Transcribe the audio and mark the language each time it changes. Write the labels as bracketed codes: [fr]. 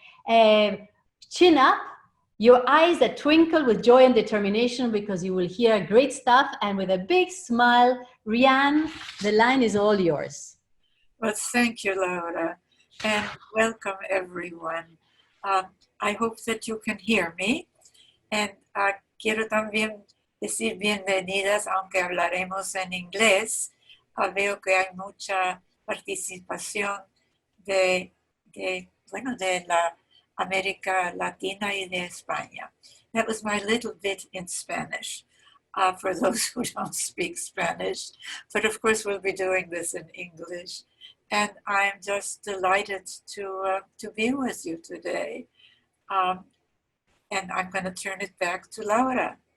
[en] Chin up, your eyes that twinkle with joy and determination because you will hear great stuff, and with a big smile. Riane, the line is all yours. Well, thank you, Laura, and welcome everyone. I hope that you can hear me, and [es] quiero también decir bienvenidas, aunque hablaremos en inglés. Veo que hay mucha participación de la América Latina y de España. [en] That was my little bit in Spanish for those who don't speak Spanish. But of course, we'll be doing this in English. And I'm just delighted to be with you today. And I'm going to turn it back to Laura.